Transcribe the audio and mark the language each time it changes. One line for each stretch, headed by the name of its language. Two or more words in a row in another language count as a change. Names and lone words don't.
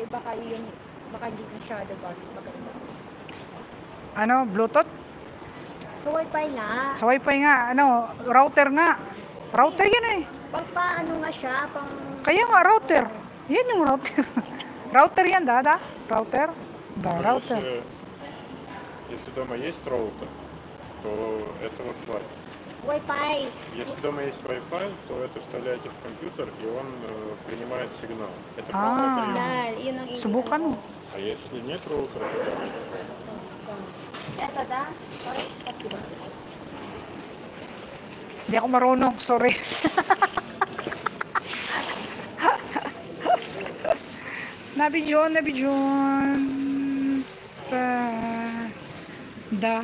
Filipino: Eh baka yun, baka hindi masyado maganda. Ano? Bluetooth? Sa Wi-Fi nga. Sa Wi-Fi nga. Ano? Router nga. Router yan eh. Pag paano nga siya, pang... Kaya nga, router. Yan yung router. Router yan, да? Router?
Russian: Да, router. Если дома есть роутер, то этого хватит. Wi-Fi. Если дома есть Wi-Fi, то это вставляете в компьютер, и он принимает сигнал. Это А. просто прием.
Filipino: Signal. Yun ang Subukan mo.
Russian: А если нет роутера, то
Filipino: Ito da? Sorry. Hindi ako marunong. Sorry. Nabidyon.
Russian: Da.